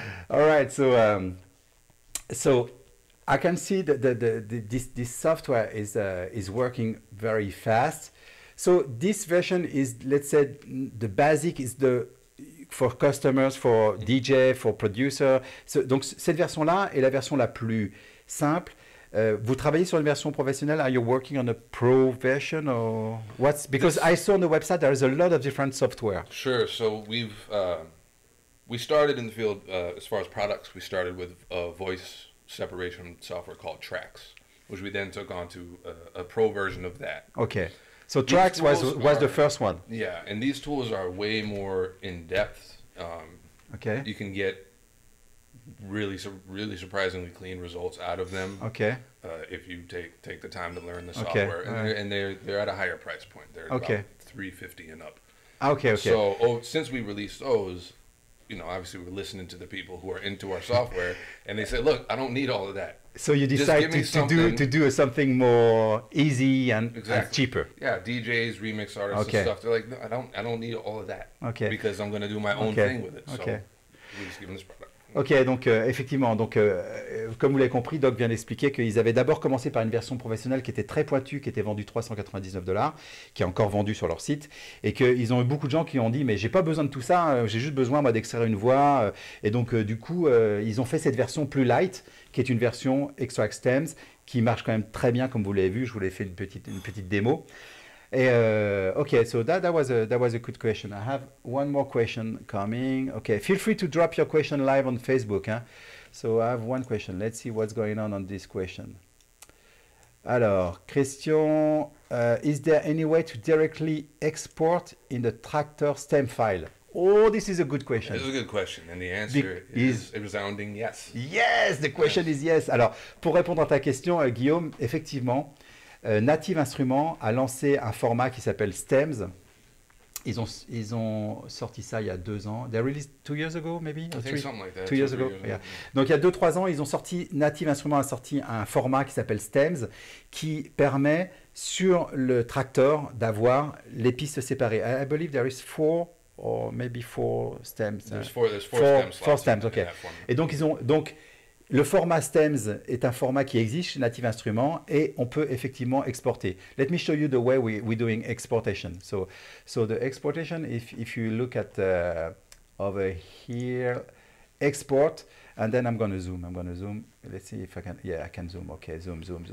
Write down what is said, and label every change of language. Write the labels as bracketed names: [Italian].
[English] All right, so I can see that this software is working very fast. So this version is, let's say, the basic is for customers, for DJ, for producer. [French] Donc cette version-là est la version la plus simple. Vous travaillez sur une version professionnelle? [English] Are you working on a pro version or what's? Because I saw on the website there is a lot of different software. Sure. So we started in the field as far as products. We started with a voice separation software called XTRAX, which we then took on to a pro version of that. Okay. So XTRAX was the first one. Yeah, and these tools are way more in depth. Okay. You can get really surprisingly clean results out of them. Okay. If you take the time to learn the Okay. software, and they're at a higher price point. They're Okay. about $350 and up. Okay. So since we released those, obviously we're listening to the people who are into our software, and they say, look, I don't need all of that. So you Just decide give me to do something more easy and cheaper. Yeah, DJs, remix artists, Okay. and stuff. They're like, no, I don't need all of that. Okay. Because I'm going to do my own Okay. thing with it. So Okay. we just give them this product. [French] Ok, donc effectivement, comme vous l'avez compris, Doc vient d'expliquer qu'ils avaient d'abord commencé par une version professionnelle qui était très pointue, qui était vendue $399, qui est encore vendue sur leur site, et qu'ils ont eu beaucoup de gens qui ont dit mais j'ai pas besoin de tout ça, j'ai juste besoin moi d'extraire une voix, et donc du coup ils ont fait cette version plus light, qui est une version XTRAX Stems, qui marche quand même très bien comme vous l'avez vu, je vous l'ai fait une petite démo. [English] Et, okay, so that was a good question. I have one more question coming. Okay, feel free to drop your question live on Facebook. Hein? So I have one question. Let's see what's going on this question. Alors, question, is there any way to directly export in the tractor stem file? Oh, this is a good question. This is a good question, and the answer is a resounding yes. Yes, the question is yes. [French] Alors, pour répondre à ta question, Guillaume, effectivement, Native Instruments a lancé un format qui s'appelle Stems. Ils ont sorti ça il y a 2 ans. [English] They released 2 years ago, maybe? I think something like that. 2 years ago. Yeah. [French] Donc il y a 2-3 ans, Native Instruments a sorti un format qui s'appelle Stems, qui permet sur le tractor d'avoir les pistes séparées. [English] I believe there is 4 or maybe 4 stems. There's four stems. Four stems, ok. [French] Et donc le format Stems est un format qui existe chez Native Instruments et on peut effectivement exporter. [English] Let me show you the way we're doing exportation. So the exportation, if you look at over here, export, and then I'm going to zoom. Let's see if I can. Yeah, I can zoom. Okay, zoom.